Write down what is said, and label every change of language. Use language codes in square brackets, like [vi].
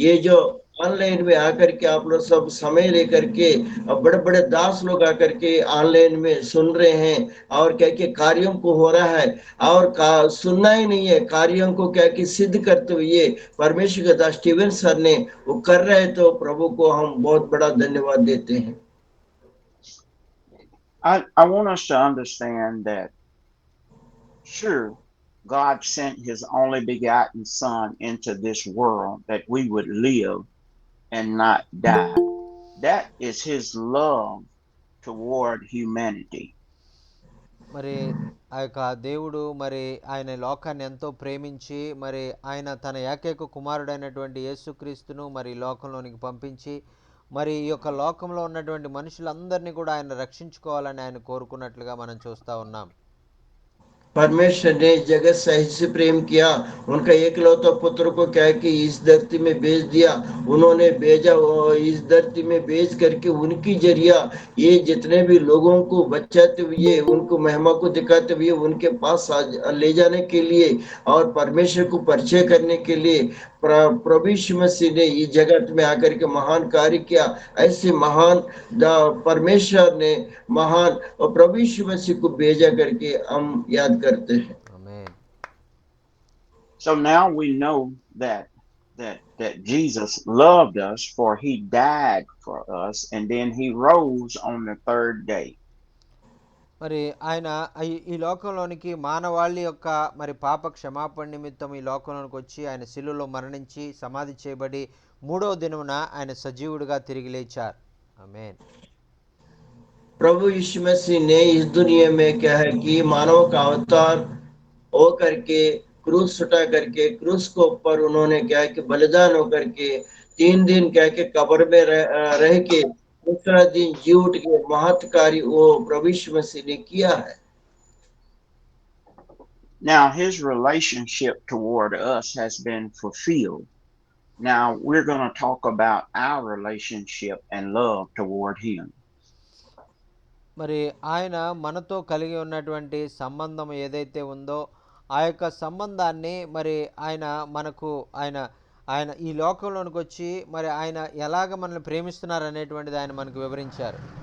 [hi] ये जो ऑनलाइन में आकर के आप लोग सब समय लेकर के बड़े बड़े दास लोग आकर के ऑनलाइन में सुन रहे हैं और क्या कि कार्यों को हो रहा है और सुनना ही नहीं है, कार्यों को क्या कि सिद्ध करते हुए परमेश्वर का दास स्टीवन सर ने वो कर रहे हैं, तो प्रभु को हम बहुत बड़ा धन्यवाद देते हैं। [en] I want us to understand that, sure, God sent his only begotten Son into this world that we would live and not die. That is his love toward humanity. [te] మరి ఆ యొక్క దేవుడు మరి ఆయన లోకాన్ని ఎంతో ప్రేమించి మరి ఆయన తన ఏకైక కుమారుడైనటువంటి యేసుక్రీస్తును మరి ఈ లోకంలోనికి పంపించి మరి ఈ యొక్క లోకంలో ఉన్నటువంటి మనుషులందరినీ కూడా ఆయన రక్షించుకోవాలని ఆయన కోరుకున్నట్లుగా మనం చూస్తూ ఉన్నాం. [hi] परमेश्वर ने जगत से ऐसे प्रेम किया, उनका एकलौता पुत्र को क्या कि इस धरती में भेज दिया। उन्होंने भेजा, इस धरती में भेज करके उनकी जरिया ये जितने भी लोगों को बचाते हुए, उनको महिमा को दिखाते हुए उनके पास ले जाने के लिए और परमेश्वर को परिचय करने के लिए प्रभु यीशु मसीह ने इस जगत में आकर के महान कार्य किया। ऐसे महान परमेश्वर ने महान और प्रभु यीशु मसीह को भेजा करके हम याद करते हैं। [te] ఆమేన్. [en] So now we know that Jesus loved us, for he died for us and then he rose on the third day. [te] మరి ఆయన ఈ లోకంలోనికి మానవాళి యొక్క మరి పాప క్షమాపణ నిమిత్తం ఈ లోకంలోనికి వచ్చి ఆయన శిలువలో మరణించి సమాధి చేయబడి మూడవ దినమున ఆయన సజీవుడిగా తిరిగి లేచారు. ఆమేన్. [hi] प्रभु यीशु मसीह ने इस दुनिया में क्या है कि मानव का अवतार हो करके क्रूस उठा करके क्रूस को ऊपर उन्होंने क्या है कि बलिदान होकर के 3 दिन क्या कि कब्र में रह के दूसरा दिन जी उठ के महत्कारी वो प्रभु यीशु मसीह ने किया है। [en] Now his relationship toward us has been fulfilled. Now we're going to talk about our relationship and love toward him. [te] మరి ఆయన మనతో కలిగి ఉన్నటువంటి సంబంధం ఏదైతే ఉందో ఆ యొక్క సంబంధాన్ని మరి ఆయన మనకు ఆయన ఆయన ఈ లోకంలోనికి వచ్చి మరి ఆయన ఎలాగ మనల్ని ప్రేమిస్తున్నారు అనేటువంటిది ఆయన మనకు వివరించారు.